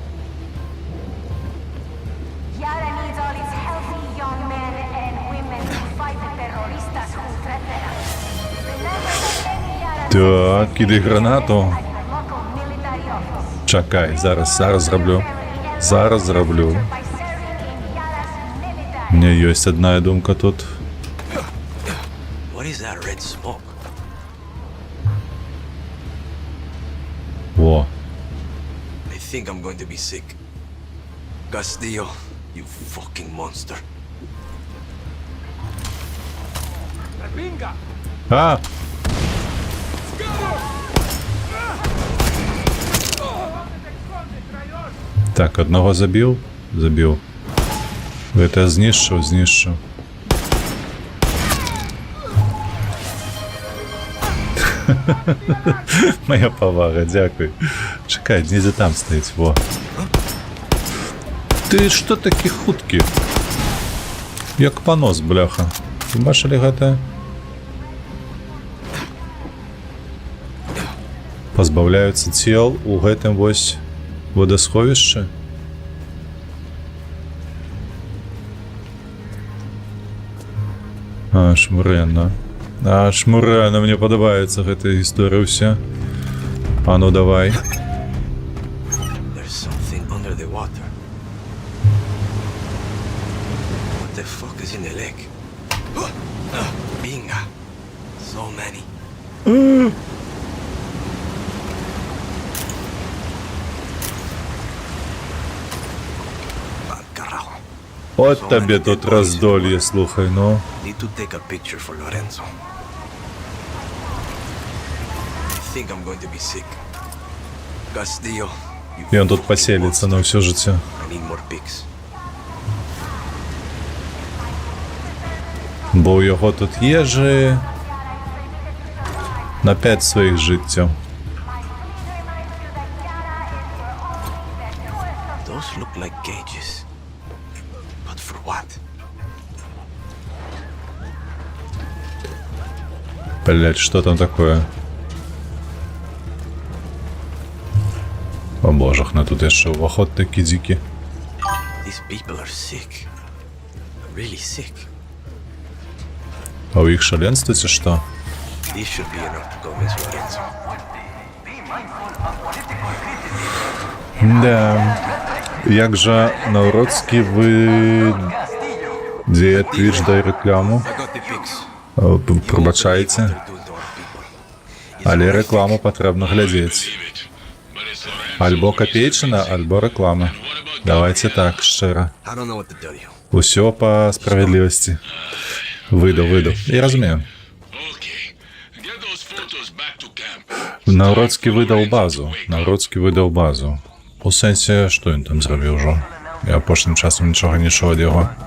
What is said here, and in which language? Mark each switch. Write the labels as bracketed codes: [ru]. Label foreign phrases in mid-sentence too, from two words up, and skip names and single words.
[uk] Так, кидай гранату. Чекай, зараз зроблю. Зараз зроблю. У мене є одна думка тут. [en] What is that red smoke? [uk] Во. [en] I think I'm going to be sick. Castillo, you fucking monster. А! [uk] Так, одного забив. Забив. [be] Гэта знішчыў. Моя павага, дзякуй. Чакай, недзе там стаіць, во. Ты што такі хуткі? Як панос, бляха. Вы бачылі гэта? Пазбаўляюцца цел у гэтым вось водасховішчы? Шмурэнна. Шмурэнна, мне падабаецца гэтая гісторыя ўся. А ну давай. [en] There's something under the water. What the fuck is in the lake? Binga. So many. [be] От табе тут раздолье, слухай, ну. [en] Need to take a picture for Lorenzo. I think I'm going to be sick. Castillo, [be] І он тут поселіцца на ўсё жыццё. [en] I need more pics. [be] Бо ў яго тут ежы на 5 сваіх жыццяў. [en] Those look like cages. But for what? [ru] Блять, что там такое? [be] О божах, тут яшчэ ўваход такі дзікі. [en] These people are sick. Really sick. [be] А ў іх шаленства ці што? [en] This should be enough to convince Lorenzo. [be] Да. Як жа наўродскі вы... Дзе Twitch дай рэкламу? Прабачайце. Але рэкламу патрэбна глядзець. Альбо капейчына, альбо рэклама. Давайте так, шчыра. [en] I don't know what to tell you. [be] Усё па справядлівасці. Выдаў. Я разумею. Наўродскі выдаў базу. У сэнсе, што ён там зрабіў ужо? Я апошнім часам нічога не чуў ад яго.